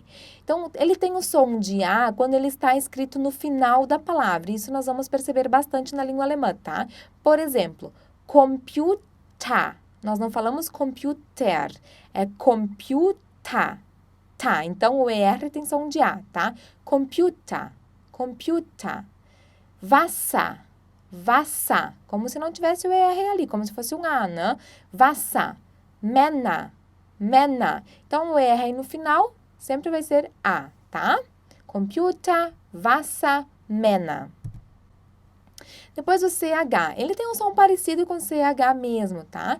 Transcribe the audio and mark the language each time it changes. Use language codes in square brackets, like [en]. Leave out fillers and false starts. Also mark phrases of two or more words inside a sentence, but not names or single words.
[pt] Então, ele tem o som de A quando ele está escrito no final da palavra. Isso nós vamos perceber bastante na língua alemã, tá? Por exemplo, Computer. Nós não falamos computer, é computer, tá? Então, o ER tem som de A, tá? [de] Computer, computer. Wasser, Wasser, [pt] como se não tivesse o ER ali, como se fosse um A, né? [de] Wasser, Männer, Männer. [pt] Então, o ER aí no final sempre vai ser A, tá? [de] Computer, Wasser, Männer. [pt] Depois o CH, ele tem um som parecido com o CH mesmo, tá?